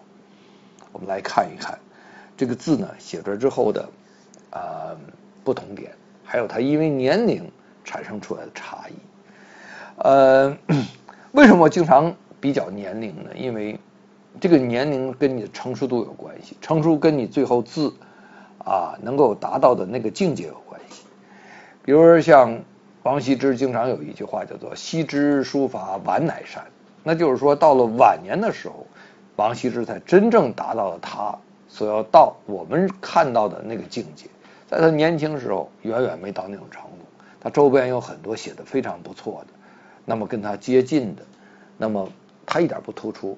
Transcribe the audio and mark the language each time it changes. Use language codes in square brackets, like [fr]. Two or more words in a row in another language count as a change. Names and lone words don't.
[zh] 我們來看一看這個字呢寫出來之後的不同點，還有它因為年齡產生出來的差異。為什麼我經常比較年齡呢？因為這個年齡跟你的成熟度有關係，成熟跟你最後字能夠達到的那個境界有關係。比如說像王羲之經常有一句話叫做羲之書法晚乃善，那就是說到了晚年的時候，王羲之才真正達到了他所要到我們看到的那個境界。在他年輕時候遠遠沒到那種程度，他周邊有很多寫得非常不錯的，那麼跟他接近的，那麼他一點不突出。